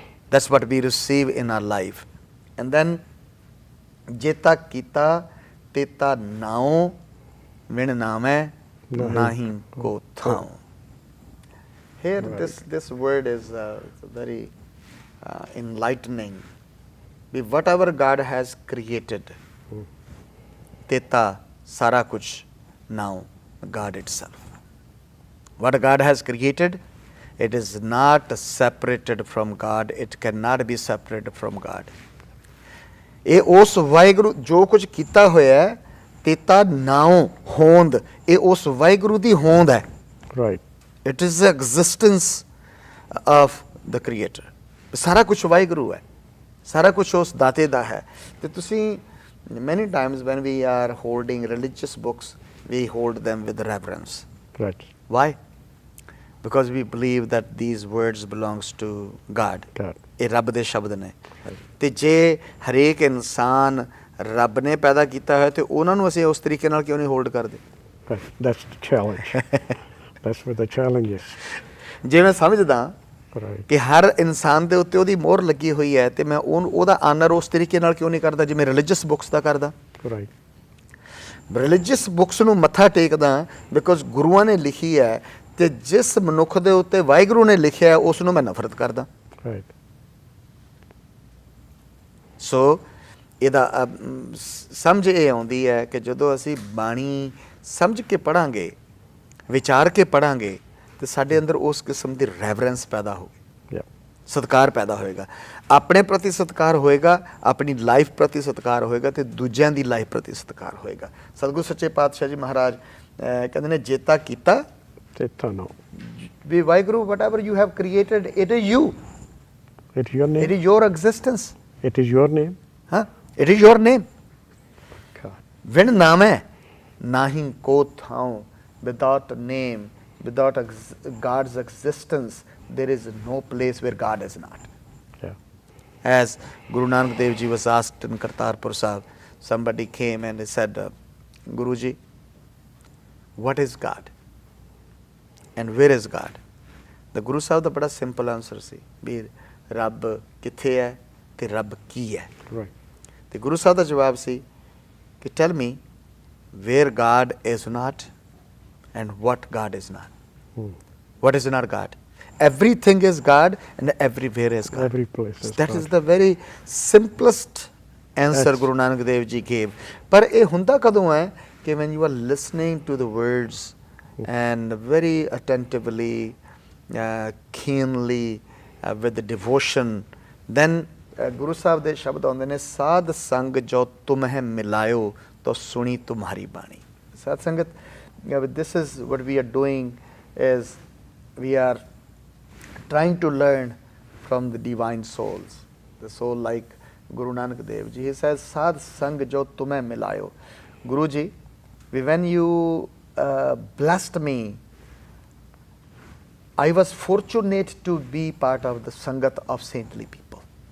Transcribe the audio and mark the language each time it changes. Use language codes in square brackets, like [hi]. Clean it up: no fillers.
[en] That's what we receive in our life. And then [pa] जेता कीता तेता नाओ विण नामै नाहीं को थाओ. [en] Here this word is very enlightening. Whatever God has created, [pa] teta sara kuch [en] now God itself. What God has created, it is not separated from God. It cannot be separated from God. [pa] ਇਹ ਉਸ ਵਾਹਿਗੁਰੂ ਜੋ ਕੁਝ ਕੀਤਾ ਹੋਇਆ ਹੈ ਤੇਤਾ ਨਾਉ ਹੋਂਦ, ਇਹ ਉਸ ਵਾਹਿਗੁਰੂ ਦੀ ਹੋਂਦ ਹੈ. [en] Right. It is the existence of the creator. [pa] ਸਾਰਾ ਕੁਝ ਵਾਹਿਗੁਰੂ ਹੈ, ਸਾਰਾ ਕੁਝ ਉਸ ਦਾਤੇ ਦਾ ਹੈ. ਤੇ ਤੁਸੀਂ [en] many times when we are holding religious books, we hold them with reverence. Right. Why? Because we believe that these words belongs to God. God. [pa] ਇਹ ਰੱਬ ਦੇ ਸ਼ਬਦ ਨੇ ਤੇ ਜੇ ਹਰੇਕ ਇਨਸਾਨ ਰੱਬ ਨੇ ਪੈਦਾ ਕੀਤਾ ਹੋਇਆ ਤੇ ਉਹਨਾਂ ਨੂੰ ਅਸੀਂ ਉਸ ਤਰੀਕੇ ਨਾਲ ਕਿਉਂ ਨਹੀਂ ਹੋਲਡ ਕਰਦੇ? [en] Right. That's the challenge. That's where the challenge is. [pa] ਜੇ ਮੈਂ ਸਮਝਦਾ [en] Right. [pa] ਕਿ ਹਰ ਇਨਸਾਨ ਦੇ ਉੱਤੇ ਉਹਦੀ ਮੋਹਰ ਲੱਗੀ ਹੋਈ ਹੈ ਤੇ ਮੈਂ ਉਹਦਾ ਆਨਰ ਉਸ ਤਰੀਕੇ ਨਾਲ ਕਿਉਂ ਨਹੀਂ ਕਰਦਾ ਜਿਵੇਂ ਰਿਲੀਜੀਅਸ ਬੁੱਕਸ ਦਾ ਕਰਦਾ? [en] Right. [pa] ਰਿਲੀਜੀਅਸ ਬੁੱਕਸ ਨੂੰ ਮੱਥਾ ਟੇਕਦਾ ਬਿਕੋਜ਼ ਗੁਰੂਆਂ ਨੇ ਲਿਖੀ ਹੈ ਤੇ ਜਿਸ ਮਨੁੱਖ ਦੇ ਉੱਤੇ ਵਾਹਿਗੁਰੂ ਨੇ ਲਿਖਿਆ ਹੈ ਉਸ ਨੂੰ ਮੈਂ ਨਫ਼ਰਤ ਕਰਦਾ। [en] Right. [pa] ਸੋ ਇਹਦਾ ਸਮਝ ਇਹ ਆਉਂਦੀ ਹੈ ਕਿ ਜਦੋਂ ਅਸੀਂ ਬਾਣੀ ਸਮਝ ਕੇ ਪੜ੍ਹਾਂਗੇ, ਵਿਚਾਰ ਕੇ ਪੜ੍ਹਾਂਗੇ ਤੇ ਸਾਡੇ ਅੰਦਰ ਉਸ ਕਿਸਮ ਦੀ ਰੈਵਰੈਂਸ ਪੈਦਾ ਹੋਵੇ, ਸਤਿਕਾਰ ਪੈਦਾ ਹੋਏਗਾ, ਆਪਣੇ ਪ੍ਰਤੀ ਸਤਿਕਾਰ ਹੋਏਗਾ, ਆਪਣੀ ਲਾਈਫ ਪ੍ਰਤੀ ਸਤਿਕਾਰ ਹੋਏਗਾ ਤੇ ਦੂਜਿਆਂ ਦੀ ਲਾਈਫ ਪ੍ਰਤੀ ਸਤਿਕਾਰ ਹੋਏਗਾ। ਸਤਿਗੁਰੂ ਸੱਚੇ ਪਾਤਸ਼ਾਹ ਜੀ ਮਹਾਰਾਜ ਕਹਿੰਦੇ ਨੇ ਜੇਤਾ ਕੀਤਾ Teta no. [en] ਵੀ Waheguru whatever you have created it is you, It is your name. it is your existence, It is your name. huh? It is your name. God. [pa] ਵਿਣ ਨਾਮੈ ਨਾਹੀਂ ਕੋ ਥਾਉ, [en] without a name, without God's existence there is no place where God is not. Yeah. As Guru Nanak Dev Ji was asked in Kartarpur Sahib, somebody came and he said, Guruji, what is God and where is God? [pa] The Guru Sahib da bada [en] simple answer [pa] ਸੀ ਵੀ ਰੱਬ ਕਿੱਥੇ ਹੈ ਤੇ ਰੱਬ ਕੀ ਹੈ? [en] Right. [pa] ਤੇ ਗੁਰੂ ਸਾਹਿਬ ਦਾ ਜਵਾਬ ਸੀ ਕਿ [en] tell me where God is not and what God is not. What is not God? Everything is God and everywhere is God. Every place is That God. is the very simplest answer Guru Nanak Dev Ji gave. [pa] ਪਰ ਇਹ ਹੁੰਦਾ ਕਦੋਂ ਹੈ ਕਿ [en] when you are listening to the words and very attentively, keenly, with the devotion, then Guru Sahib [pa] ਦੇ ਸ਼ਬਦ ਆਉਂਦੇ ਨੇ ਸਾਧ ਸੰਗ ਜੋ ਤੁਮਹਿ ਮਿਲਾਇਓ ਤੋ ਸੁਣੀ ਤੁਮਹਾਰੀ ਬਾਣੀ। [en] ਸਾਧ ਸੰਗਤ, this is what we are doing is we are trying to learn from the divine souls, the soul like Guru Nanak Dev Ji. He says, [pa] Sadh Sang Jo Tumhe Milayo. [en] Guruji, when you blessed me, I was fortunate to be part of the Sangat of saintly people.